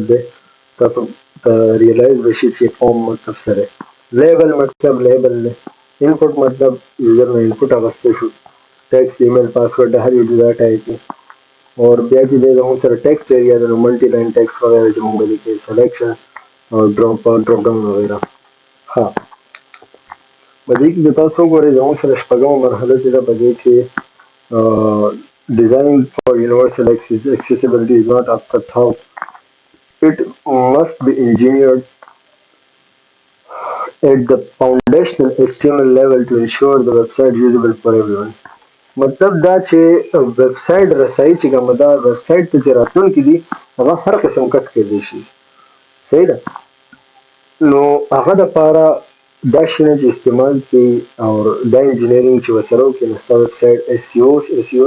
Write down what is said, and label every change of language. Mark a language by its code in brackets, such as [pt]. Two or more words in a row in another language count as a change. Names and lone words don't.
[ps] دی تاسو ته ریلایز بشي چې فارم مطلب څه دی لیبل مطلب لیبل دی انپوټ مطلب یوزر نه انپوټ اخیستی شو [en] text email password [ps] د هر یو جدا ټایپ دی اور بیا چې دی زموږ سره [en] text area [ps] دی نو [en] multi line text [ps] وغیره چې موږ به دې کې سلیکشن او [en] drop down [ps] وغیره ها په دې کې که تاسو وګورئ زموږ سره شپږمه مرحله چې ده په دې کې [en] design for universal accessibility is not up the top. It must be engineered at the foundational HTML level to ensure the website usable for everyone. [ps] مطلب دا چې ویب سایټ رسایي چې کومه ده ویب سایټ ته چې راتلونکي دي هغه هر قسم کس کولی شي صحیح ده نو هغه دپاره دا شیونه چې استعمال کړي او دا انجینرینګ چې ورسره وکړي نو ستا ویب سایټ اس ای او